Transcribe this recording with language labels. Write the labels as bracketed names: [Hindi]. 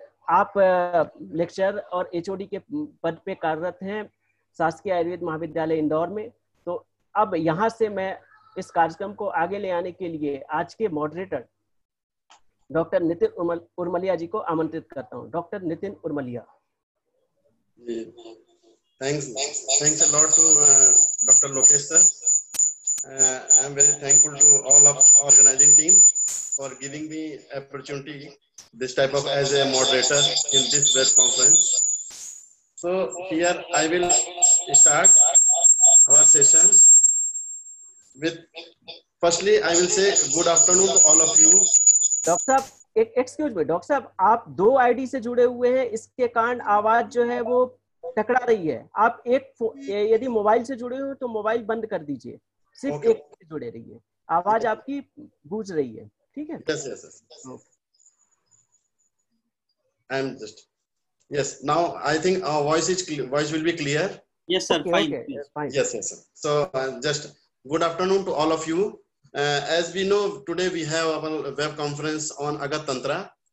[Hindi] आप लेक्चरर और HOD के पद पे कार्यरत हैं शासकीय आयुर्वेद महाविद्यालय इंदौर में। तो अब यहाँ से मैं इस कार्यक्रम को आगे ले आने के लिए आज के मॉडरेटर डॉक्टर नितिन उर्मलिया जी को आमंत्रित करता हूँ। Doctor Nitin Urmalia. [English] Thanks a lot to Dr. Lokesh sir I'm very thankful to all of organizing team for giving me opportunity this type of as a moderator in this web conference. So here I will start our session with, firstly I will say good afternoon to all of you. [Hindi] Doctor साहब, excuse मी doctor साहब, आप 2 ID से जुड़े हुए हैं, इसके कारण आवाज जो है वो टकरा रही है। आप यदि मोबाइल से जुड़े हो तो मोबाइल बंद कर दीजिए, सिर्फ एक से जुड़े रहिए, आवाज आपकी गूंज रही है, ठीक है? [English] Yes. I'm just, yes, now I think our voice will be clear. Yes, sir. Fine. Yes, sir. So just good afternoon to all of you. As we know, today we have our web conference on Agat Tantra.